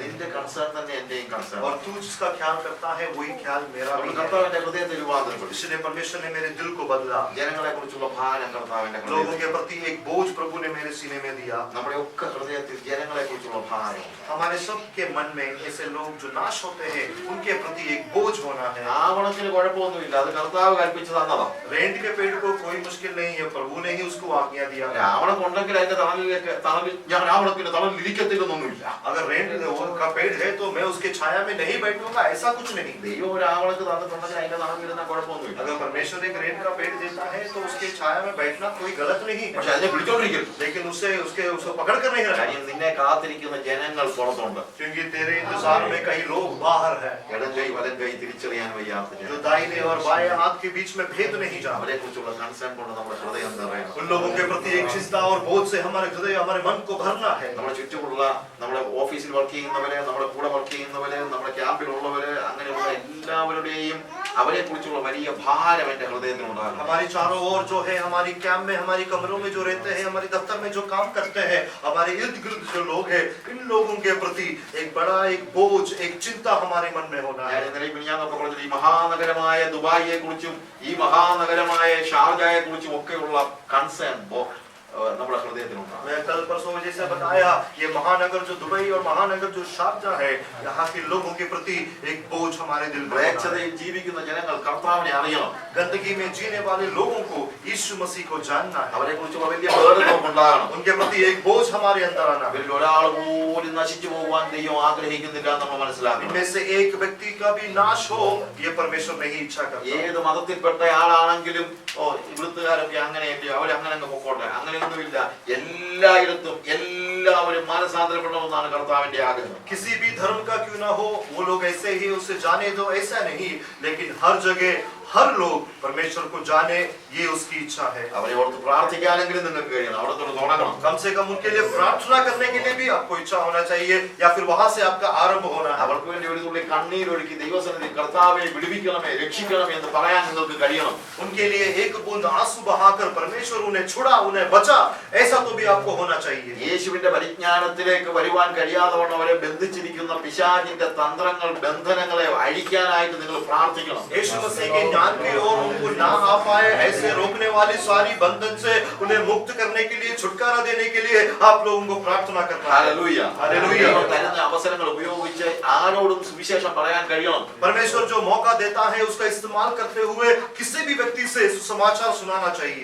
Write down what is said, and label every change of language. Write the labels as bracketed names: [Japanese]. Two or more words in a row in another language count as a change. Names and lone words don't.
[Malayalam] നിന്റെ കൺസേൺ തന്നെ എന്റെയും കൺസേൺ. [Hindi] और तू जिसका ख्याल करता है वही ख्याल मेरा भी है। [Malayalam] കർത്താവിന്റെ ഹൃദയത്തെ രൂപാന്തരപ്പെടുത്തി. [Hindi] इसलिए परमेश्वर ने मेरे दिल को बदला, [Malayalam] ജനങ്ങളെ കുറിച്ചുള്ള ഭാരം കർത്താവിന്റെ [Hindi] लोगों [Malayalam] ഹൃദയത്തിൽ. [Hindi] के प्रति एक बोझ प्रभु ने मेरे सीने में दिया। [Malayalam] നമ്മുടെ ഒക്കെ ഹൃദയത്തിൽ ജനങ്ങളെ കുറിച്ചുള്ള ഭാരം. [Hindi] हमारे सबके मन में ऐसे लोग जो नाश होते हैं उनके प्रति एक बोझ होना है। [Malayalam] ആവണത്തിന് കുഴപ്പമൊന്നുമില്ല, അത് കർത്താവ് കൽപ്പിച്ചു തന്നതാ. [Hindi] रेंट के पेड़ को कोई मुश्किल नहीं है, प्रभु ने ही उसको आज्ञा दिया। [Malayalam] രാവണം ഉണ്ടെങ്കിൽ അതിന്റെ തണലിൽ ഞാൻ രാവണത്തിന്റെ തണലിൽ ഇരിക്കത്തില്ലെന്നൊന്നുമില്ല. [Hindi] अगर रेंट का पेड़ है तो मैं उसके छाया में नहीं बैठूंगा, ऐसा कुछ नहीं। [Malayalam] ദൈവം ഒരു ആവണക്ക് തന്നിട്ടുണ്ടെങ്കിൽ അതിന്റെ തണലിരുന്ന കുഴപ്പമൊന്നുമില്ല. [Hindi] अगर परमेश्वर एक रेंट का पेड़ देता है तो उसके छाया में बैठना कोई गलत नहीं है, [Malayalam] പക്ഷെ അതിനെ പിടിച്ചോണ്ടിരിക്കരുത്. [Hindi] लेकिन उसको पकड़ कर नहीं रखना, [Malayalam] കാര്യം നിന്നെ കാത്തിരിക്കുന്ന ജനങ്ങൾ പുറത്തുണ്ട്. [Hindi] क्योंकि तेरे इंतजार में कई लोग बाहर हैं [Malayalam] ഇടം കൈ വലം കൈ തിരിച്ചറിയാൻ വയ്യാത്ത [Hindi] जो [Malayalam] ജനം. [Hindi] दाहिने और बाएं हाथ के बीच में भेद नहीं जाना। [Malayalam] അവരെ കുറിച്ചുള്ള കൺസേൺ കൊണ്ട് നമ്മുടെ ഹൃദയം നിറയണം. [Hindi] उन लोगों के प्रति एक चिंता और बोझ से हमारे हृदय हमारे मन को भरना है। [Malayalam] നമ്മുടെ ചുറ്റുമുള്ള നമ്മുടെ ഓഫീസിൽ വർക്ക് ചെയ്യുന്നവരെ, നമ്മുടെ കൂടെ വർക്ക് ചെയ്യുന്നവരെ, നമ്മുടെ ക്യാമ്പിലുള്ളവരെ, അങ്ങനെയുള്ള എല്ലാവരുടെയും അവരെ കുറിച്ചുള്ള വലിയ ഭാരം എന്റെ ഹൃദയത്തിൽ ഉണ്ടാകണം. [Hindi] हमारे चारों ओर जो है, हमारी कैंप में, हमारी कमरों में जो रहते हैं, हमारे दफ्तर में जो काम करते हैं, हमारे इर्द गिर्द जो लोग हैं, इन लोगों के प्रति एक बड़ा एक बोझ, एक चिंता हमारे मन में होना [Malayalam] ഞാൻ [Hindi] है। [Malayalam] ഇന്നലെ മിനിഞ്ഞാന്നൊക്കെ പറഞ്ഞത് ഈ മഹാനഗരമായ ദുബായിയെ കുറിച്ചും ഈ മഹാനഗരമായ ഷാർജയെ കുറിച്ചും ഒക്കെയുള്ള കൺസേൺ നമ്മുടെ ഹൃദയത്തിലുണ്ടാകും. [Hindi] मैं कल परसों जैसे बताया, ये महानगर जो दुबई और महानगर जो शारजा है, यहाँ के लोगों के प्रति एक बोझ हमारे दिल में होना है। [Malayalam] മ്ലേച്ഛതയിൽ ജീവിക്കുന്ന ജനങ്ങൾ കർത്താവിനെ അറിയണം. [Hindi] गंदगी में जीने वाले लोगों को यीशु मसीह को जानना है, [Malayalam] അവരെ കുറിച്ചുള്ള വലിയ ബോധം ഉണ്ടാകണം. [Hindi] उनके प्रति एक बोझ हमारे अंदर आना है। [Malayalam] അവരിൽ ഒരാൾ പോലും നശിച്ചു പോകുവാൻ ദൈവം ആഗ്രഹിക്കുന്നില്ല എന്ന് നമ്മൾ മനസ്സിലാക്കണം. [Hindi] इनमें से एक व्यक्ति का भी नाश हो, ये परमेश्वर नहीं इच्छा करता। [Malayalam] ഏത് മതത്തിൽപ്പെട്ട ആളാണെങ്കിലും ഇവിടുത്തുകാരൊക്കെ അങ്ങനെയല്ലേ, അവരങ്ങനെ അങ്ങ് പൊക്കോട്ടെ, അങ്ങനെയൊന്നുമില്ല. എല്ലായിടത്തും എല്ലാവരും മാനസാന്തരപ്പെടണമെന്നാണ് കർത്താവിന്റെ ആഗ്രഹം. [Hindi] किसी भी धर्म का क्यों ना हो, वो लोग ऐसे ही उसे जाने दो, ऐसा नहीं, लेकिन हर जगह हर लोग परमेश्वर को जाने, ये उसकी इच्छा है। [Malayalam] അവരെ ഓർത്ത് പ്രാർത്ഥിക്കാനെങ്കിലും നിങ്ങൾക്ക് കഴിയണം, അവിടെ തൊട്ട് തുടങ്ങണം. [Hindi] कम से कम उनके लिए प्रार्थना करने के लिए भी आपको इच्छा होना चाहिए, या फिर वहां से आपका आरंभ होना है। [Malayalam] അവർക്ക് വേണ്ടി ഒരു തുള്ളി കണ്ണീരൊഴുക്കി ദൈവസന്നിധി കർത്താവെ വിടുവിക്കണമേ, രക്ഷിക്കണമേ എന്ന് പറയാൻ നിങ്ങൾക്ക് കഴിയണം. [Hindi] उनके लिए एक बूंद आंसू बहाकर परमेश्वर उन्हें छुड़ा, उन्हें बचा, ऐसा तो भी आपको होना चाहिए। [Malayalam] യേശുവിന്റെ പരിജ്ഞാനത്തിലേക്ക് വരുവാൻ കഴിയാത്തവണ്ണം അവരെ ബന്ധിച്ചിരിക്കുന്ന പിശാചിന്റെ തന്ത്രങ്ങൾ, ബന്ധനങ്ങളെ അഴിക്കാനായിട്ട് നിങ്ങൾ പ്രാർത്ഥിക്കണം. [Hindi] यीशु मसीह के ज्ञान की ओर उनको ना आ पाए, ऐसे रोकने वाली सारी बंधन से उन्हें मुक्त करने के लिए, छुटकारा देने के लिए आप लोगों को प्रार्थना करना है। [Malayalam] ഹല്ലേലൂയ. [Hindi] हालेलुया। [Malayalam] ദൈവം തരുന്ന അവസരങ്ങൾ ഉപയോഗിച്ച് ആരോടും സുവിശേഷം പറയാൻ കഴിയണം. [Hindi] परमेश्वर जो मौका देता है उसका इस्तेमाल करते हुए किसी भी व्यक्ति से सुसमाचार सुनाना चाहिए।